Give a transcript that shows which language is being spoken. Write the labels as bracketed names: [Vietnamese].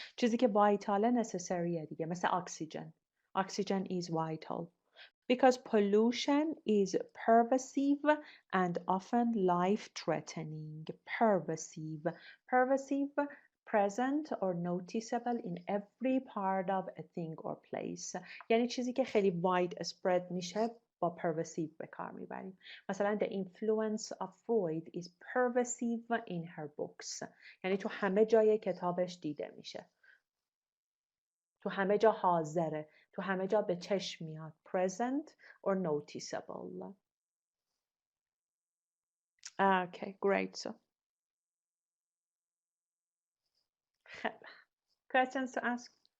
[Persian] چیزی که vitale necessaryه دیگه. [English] مثل oxygen. Oxygen is vital. Because pollution is pervasive and often life-threatening. Pervasive, present or noticeable in every part of a thing or place. [Persian] یعنی چیزی که خیلی wide spread میشه با pervasive به کار میبریم. [English] مثلا the influence of Freud is pervasive in her books. [Persian] یعنی تو همه جای کتابش دیده میشه. تو همه جا حاضره. تو همه جا به چشم میاد. [English] Present or noticeable. Okay, great. So, questions to ask?